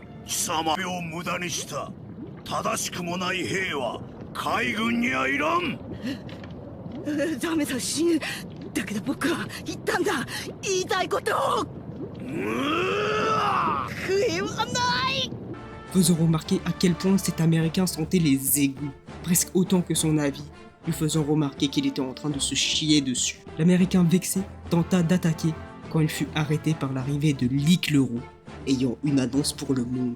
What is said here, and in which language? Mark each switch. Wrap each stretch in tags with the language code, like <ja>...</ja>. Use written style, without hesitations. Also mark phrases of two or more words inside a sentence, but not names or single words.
<ja>貴様を無駄にした正しくもない兵は海軍にはいらん。ダメだ、死ぬ。だけど僕は言ったんだ、言いたいことを。悔いはない。</ja> <fr>Faisant remarquer à quel point cet Américain sentait les égouts, presque autant que son avis, lui faisant remarquer qu'il était en train de se chier dessus. L'Américain vexé tenta d'attaquer quand il fut arrêté par l'arrivée de Lick le Roux, ayant une annonce pour le monde.</fr>